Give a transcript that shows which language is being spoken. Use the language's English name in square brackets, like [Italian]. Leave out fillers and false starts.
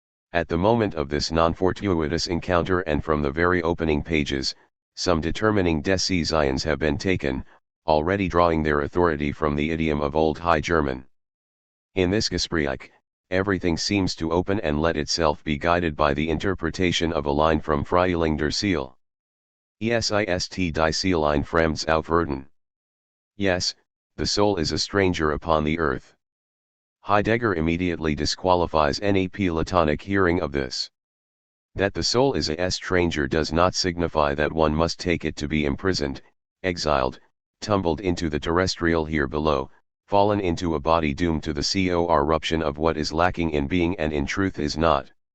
[English] At the moment of this non-fortuitous encounter and from the very opening pages, some determining decisions have been taken, already drawing their authority from the idiom of Old High German. In this Gespräch, everything seems to open and let itself be guided by the interpretation of a line from Frühling der Seele. [German] Ist die Seele ein Fremds auf Erden. [English] Yes, the soul is a stranger upon the earth. Heidegger immediately disqualifies any Platonic hearing of this. That the soul is a stranger does not signify that one must take it to be imprisoned, exiled, tumbled into the terrestrial here below, fallen into a body doomed to the corruption of what is lacking in being and in truth is not.